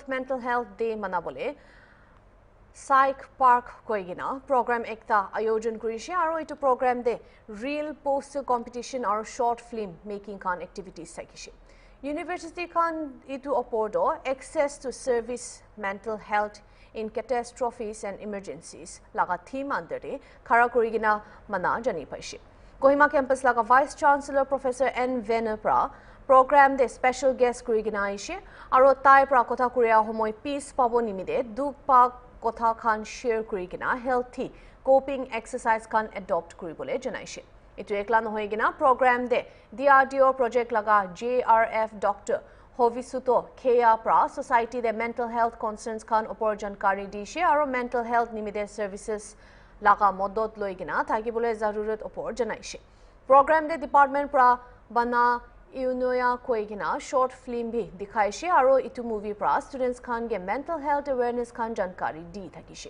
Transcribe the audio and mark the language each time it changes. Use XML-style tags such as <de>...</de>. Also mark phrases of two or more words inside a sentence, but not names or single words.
<nag>Mental Health Day manabole Psych Park koigina program ekta ayojon korise aro etu program de</nag> <en>real poster competition</en> <nag>aro</nag> <en>short film making</en> <nag>kan activities sakise. University kan etu opordo</nag> <en>access to service mental health in catastrophes and emergencies</en> <nag>laga theme under de khara korigina mana jani paise. Kohima campus laga</nag> <en>Vice Chancellor</en> <nag>Professor N. Venapra program de</nag> <en>special guest</en> <nag>kurigina aise aro tai pra kotha kuria homoi peace pabo nimide duk pa kotha khan share kurigina</nag> <en>healthy coping exercise</en> <nag>kan adopt kuribole janaise. Etu ekla nohoigina program de DRDO project laga JRF Dr. Hovisuto Kea pra society de</nag> <en>mental health concerns</en> <nag>kan opor jankari dishe aro</nag> <en>mental health</en> <nag>nimide services laga modot loigina thakibole zarurat opor janaise. Program de department pra bana Iunoya koigina</nag> <en>short film</en> <nag>bhi dikhaise aro itu movie pra students khan ge</nag> <en>mental health awareness</en> <nag>khan jankari di thakise.</nag>